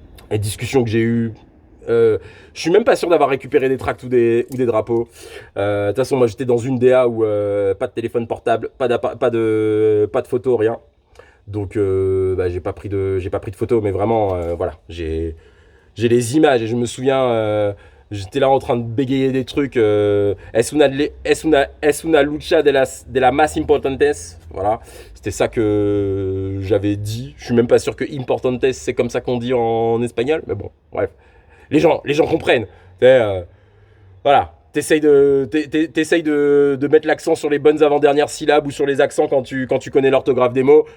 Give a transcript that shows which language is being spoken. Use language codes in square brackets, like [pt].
[fr] Les discussions que j'ai eues, je suis même pas sûr d'avoir récupéré des tracts ou des drapeaux. De toute façon, moi j'étais dans une DA où pas de téléphone portable, pas de photos, rien. Donc bah, j'ai pas pris de photos, mais vraiment voilà, j'ai les images et je me souviens J'étais là en train de bégayer des trucs. [es] Es una lucha de la más importantes. [fr] Voilà. C'était ça que j'avais dit. Je suis même pas sûr que importantes, c'est comme ça qu'on dit en espagnol. Mais bon, bref. Les gens comprennent. Voilà. T'essayes de mettre l'accent sur les bonnes avant-dernières syllabes ou sur les accents quand tu connais l'orthographe des mots.